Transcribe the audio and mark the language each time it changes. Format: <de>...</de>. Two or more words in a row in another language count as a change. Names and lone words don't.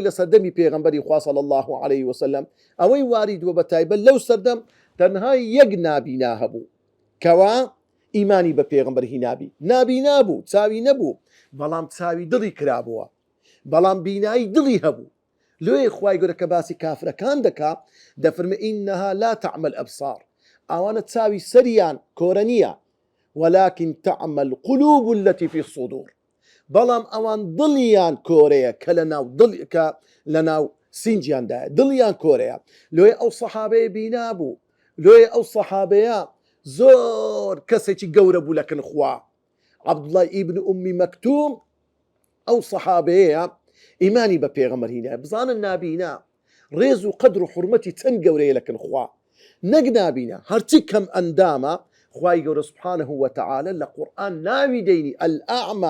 <ckb>لە سەردەمی پێغەمبەری خوا</ckb> <ar>صلی الله عليه وسلم</ar> <ckb>ئەوەی واریدووە بە تایبەت لەو سەردەم تەنها یەک نابینا هەبوو کەوا ئیمانی بە پێغەمبەر هینابی نابینا بوو چاوی نەبوو بەڵام چاوی دڵی کرابووە بەڵام بینایی دڵی هەبوو لۆیە خوای گەورە کە باسی کافرەکان دەکا دەفەرمێ</ckb> <ar>ئینەها لا تعمى الأبصار</ar> <ckb>ئەوانە چاوی سەریان کۆرە نییە</ckb> <ar>ولكن تعمى القلوب التي في الصدور</ar> <ckb>بەڵام ئەوان دڵیان کۆرەیە کە لەناو سینجیاندایە دڵیان کۆرەیە لۆیە ئەو سەحابەیە بینا بوو لۆیە ئەو سەحابەیە زۆر کەسێکی گەورە بوو لەکن خوا عەبدوڵڵاه ئیبن ئومی مەکتوم ئەو سەحابەیە ئیمانی بە پێغەمبەر هینایە بزانن نابینا ڕێز و قەدر و حورمەتی چەند گەورەیە لەکن خوا نەک نابینا هەرچی کەم ئەندامە خوای گەورە</ckb> <ar>سبحانه وتعالى</ar> <ckb>لە قورئان ناوی دەینی الأعمى</ckb>